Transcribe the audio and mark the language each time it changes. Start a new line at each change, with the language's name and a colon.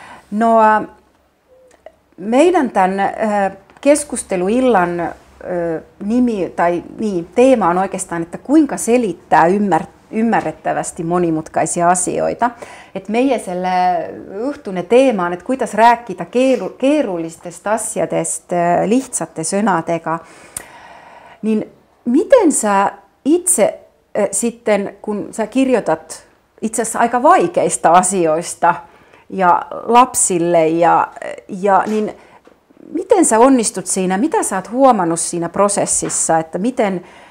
Finnish: No meidän tämän keskusteluillan nimi tai teema on oikeastaan, että kuinka selittää ymmärrettävästi monimutkaisia asioita.
Estonian: Et meie selle õhtune teema on, et kuidas rääkida keerulistest asjadest lihtsate sõnadega.
Finnish: Niin miten sä itse sitten, kun sä kirjoitat itse asiassa aika vaikeista asioista ja lapsille niin miten sä onnistut siinä, mitä sä oot huomannut siinä prosessissa, että miten